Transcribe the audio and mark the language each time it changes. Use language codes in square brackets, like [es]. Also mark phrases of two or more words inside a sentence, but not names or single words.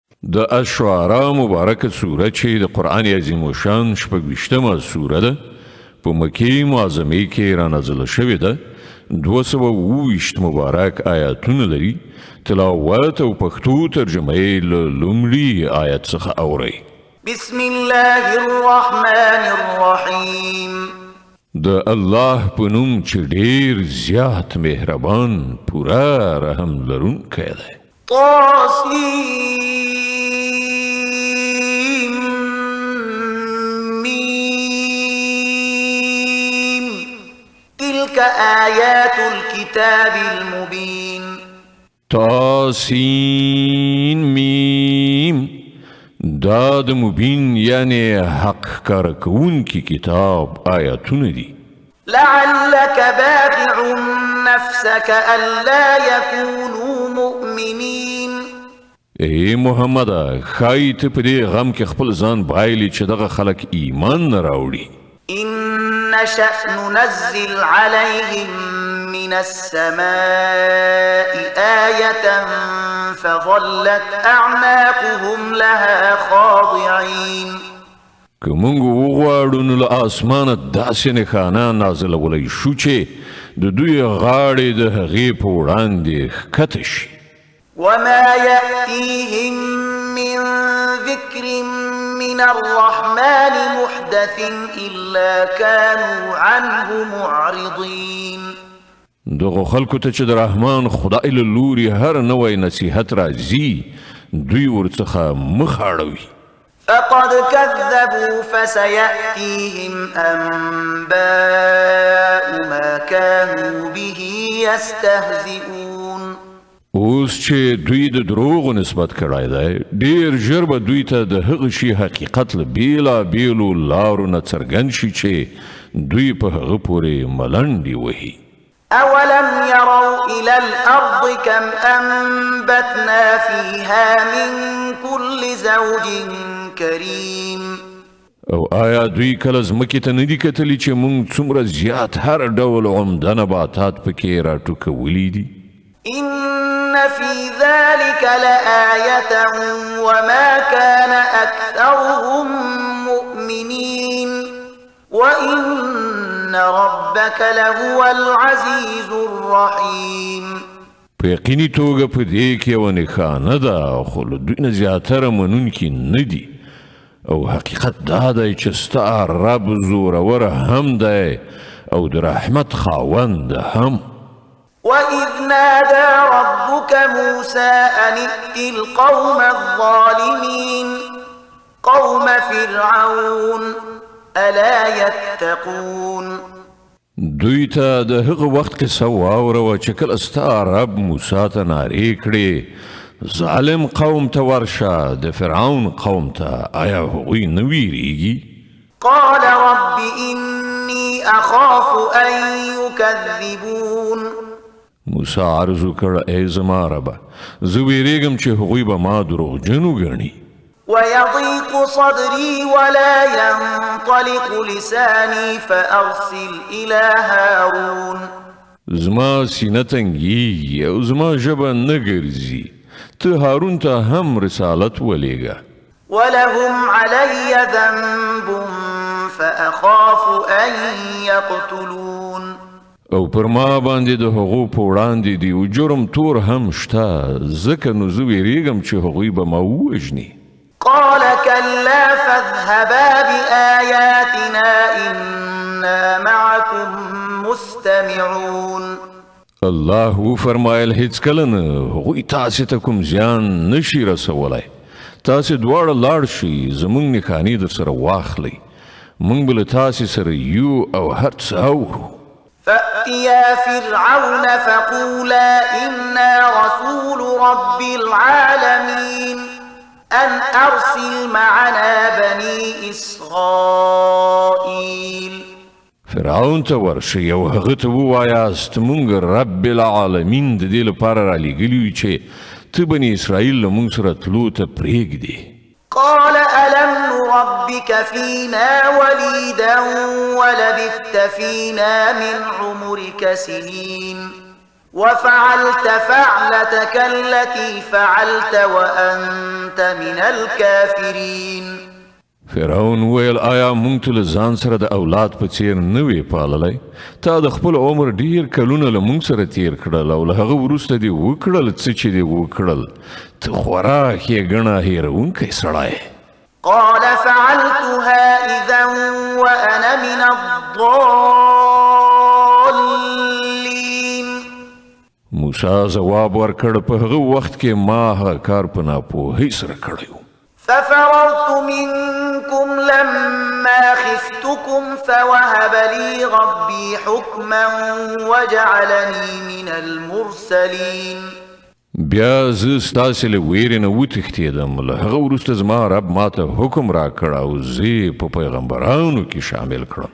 [ps] د الشعراء مبارکه سوره چې د قرآن عظیم الشان شپږ سوره ده په مکې معظمې کې رانازله شوې ده 227 مبارک آیاتونه لري تلاوت او پښتو ترجمه یې له لومړي آیت څخه اورئ [ar] بسم الله الرحمن الرحیم [ps] د الله په نوم چې ډېر زیات مهربان پوره رحم لرونکی دی [ar] تلك آيات الكتاب المبين [ps] تاسین میم دا د مبین یعنی حق کارکون کی کتاب آیاتونه دي [ar] لعلك باخع نفسك ألا يكونوا مؤمنين [ps] ای محمد خایت په دې غم کې خپل ځان بایلی چې دغه خلک ایمان نه راوړي [ar] إن نشأ ننزل عليهم من السماء آية فظلت أعناقهم لها خاضعين [ps] که مونږ وغواړو نو له اسمانه داسې نښانه نازلولی شو چې د دوی غاړې د هغې په وړاندې ښکته شي [ar] وما يأتيهم من ذكر من الرحمن محدث إلا كانوا عنه معرضين [ps] دغه خلکو ته چې د رحمان خدای له لوري هر نوی نصیحت راځي دوی ورڅخه مخ اړوي [ar] فقد كذبوا فسيأتيهم أنباء ما كانوا به يستهزئون [ps] اوس چې دوی د دروغو نسبت کړی دی ډیر ژر به دوی ته د هغه شي حقیقت له بیلابیلو لارو نه څرګند شي چې دوی په هغه پورې ملنډې وهي [ar] أولم يروا إلى الأرض كم أنبتنا فيها من كل زوج كريم [ps] او آیا دوی کله ځمکې ته نه دي کتلي چې موږ څومره زیات هر ډول عمده نباتات پکې راټوکولي دي [ar] إن في ذلك لآية وما كان أكثرهم مؤمنين وإن ربك لهو العزيز الرحيم [ps] په یقیني توګه په دې کې یوه نښانه ده خو له دوی نه زیاتره منونکي نه دي او حقیقت دا دی چې ستا رب زورور هم دی او د رحمت خاوند هم [ar] وإذ نادى ربك موسى أن ائت القوم الظالمين قوم فرعون ألا يتقون [ps] دوی ته د هغه وخت قصه واوروه چې کله ستا رب موسی ته نارې کړې ظالم قوم ته ورشه د فرعون قوم ته آیا هغوی نه ویریږي [ar] قال رب إني أخاف أن يكذبون [ps] موسی عرض وکړ ای زما ربه زه ویریږم چې هغوی به ما دروغجن وګڼي [ar] ويضيق صدري ولا ينطلق لساني فأرسل إلى هارون [ps] زما سینه تنګیږي او زما ژبه نه ګرځي ته هارون ته هم رسالت ولېږه [ar] ولهم علي ذنب فأخاف أن يقتلون [ps] او پر ما باندې د هغو په وړاندې دی او جرم تور هم شته ځکه نو زه ویریږم چې هغوی به ما ووژني [ar] قال كلا فاذهبا بآياتنا إنا معكم مستمعون [ps] الله وفرمایل هیڅکله نه هغوی تاسې ته کوم زیان نشي رسولی تاسې دواړه لاړ شئ زموږ نښانې در سره واخلئ موږ به له تاسې سره یو او هر څه اورو [ar] فأتيا فرعون فقولا إنا رسول رب العالمين أن أرسل معنا بني إسرائيل [ps] فرعون ته ورشئ او هغه ته ووایاست موږ رب العالمین د دې لپاره رالیږلي یو چې ته بني اسرائیل له موږ سره تلو ته پرېږدې [ar] قال ألم نربك فينا وليدا ولبثت فينا من عمرك سنين وفعلت فعلتك التي فعلت وأنت أنت من الكافرين. [ps] فرعون ویل آیا مونږ ته له ځان سره د اولاد په څیر نه وی پاللی؟ تا د خپل عمر ډیر کلونه له مونږ سره تیر کړل او له هغه وروسته دې وکړل څه چې دې وکړل. ته خورا ښېګڼه هېروونکی سړی. [ar] قال فعلتها إذا وأنا من الضالين. [ps] موسی ځواب ورکړ په هغه وخت کې ما هغه کار په ناپوهۍ سره کړی و. [ar] ففررت منكم لما خفتكم فوهب لي ربي حكما وجعلني من المرسلين. [ps] بیا زه ستاسې له ویرې نه وتښتېدم. له هغه وروسته زما رب ماته حکم راکړ او زه یې په پیغمبرانو کې شامل کړم.